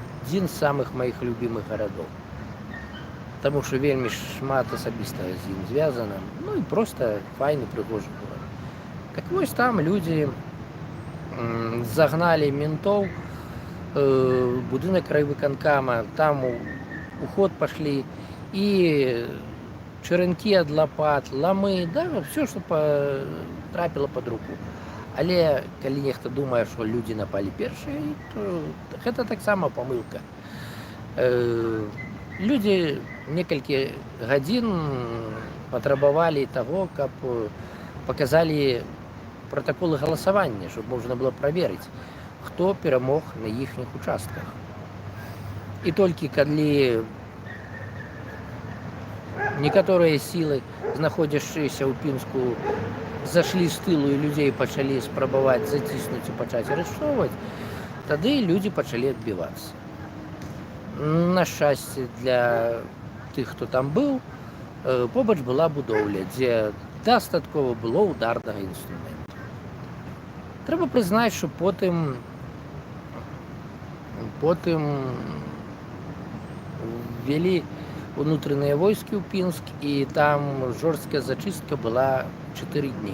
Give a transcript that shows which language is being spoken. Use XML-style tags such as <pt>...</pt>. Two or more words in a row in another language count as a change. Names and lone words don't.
<be>Адзін з самых маіх любімых гарадоў. Таму што вельмі шмат асабістага з ім звязана. І проста файны, прыгожы горад. Так вось там людзі</be> <ru>загнали ментов,</ru> <be>будынак райвыканкама,</be> <ru>там у ход пошли, и черенки от лопат, ламы, да, все, что трапило под руку.</ru> <be>Але калі нехта думае, што людзі напалі першыя, то гэта таксама памылка. Людзі некалькі гадзін патрабавалі таго, каб паказалі</be> <ru>протоколы голосования, чтобы можно было проверить, кто</ru> <be>перамог</be> <ru>на ихних участках. И только когда некоторые силы, находящиеся у Пінску, зашли с тылу</ru> <be>и людей пачалі спрабаваць заціснуць и пачаць арыштоўваць, тады люди пачалі адбівацца. На шчасце для тых, хто там быў, побач была будоўля, дзе дастаткова было ударнага інструмента. Трэба прызнаць, што потым ввели унутраныя войскі ў Пінск, і там жорсткая зачыстка была 4 дні.</be>